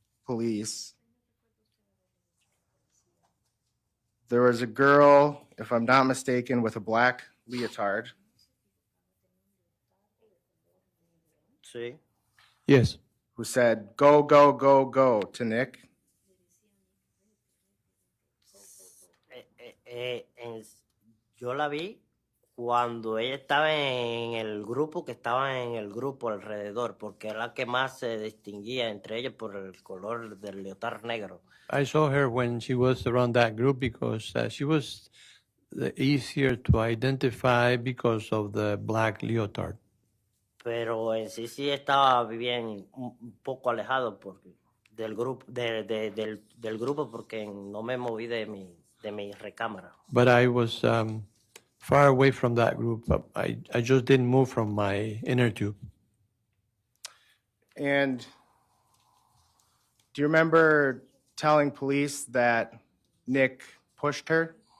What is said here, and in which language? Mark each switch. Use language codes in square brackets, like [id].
[en] police there was a girl, if I'm not mistaken, with a black leotard? [es] Sí. [en] Yes. Who said, "Go, go, go, go" to Nick? [es] Yo la vi cuando ella estaba en el grupo, que estaba en el grupo alrededor, porque era la que más se distinguía entre ellos por el color del leotar negro. [en] I saw her when she was around that group because she was easier to identify because of the black leotard. [es] Pero en sí estaba bien un poco alejado del grupo, del grupo porque no me moví de mi recámara. [en] But I was far away from that group. I just didn't move from my inner tube. And do you remember telling police that Nick pushed her?